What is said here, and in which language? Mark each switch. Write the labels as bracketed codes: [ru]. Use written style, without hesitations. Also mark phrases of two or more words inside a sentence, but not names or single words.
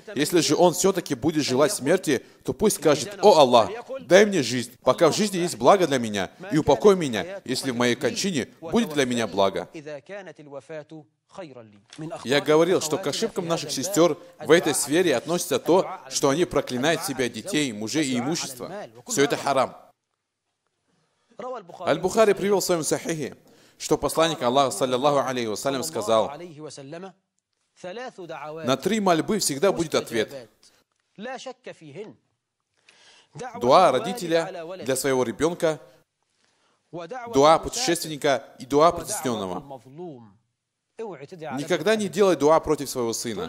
[ru] Если же он все-таки будет желать смерти, то пусть скажет: „О Аллах, дай мне жизнь, пока в жизни есть благо для меня, и упокой меня, если в моей кончине будет для меня благо». Я говорил, что к ошибкам наших сестер в этой сфере относится то, что они проклинают себя, детей, мужей и имущество. Все это харам. Аль-Бухари привел в своем сахихе, что посланник Аллаха, [ar] صلى الله عليه وسلم, [ru] сказал: «На 3 мольбы всегда будет ответ. Дуа родителя для своего ребенка, дуа путешественника и дуа притесненного. Никогда не делай дуа против своего сына».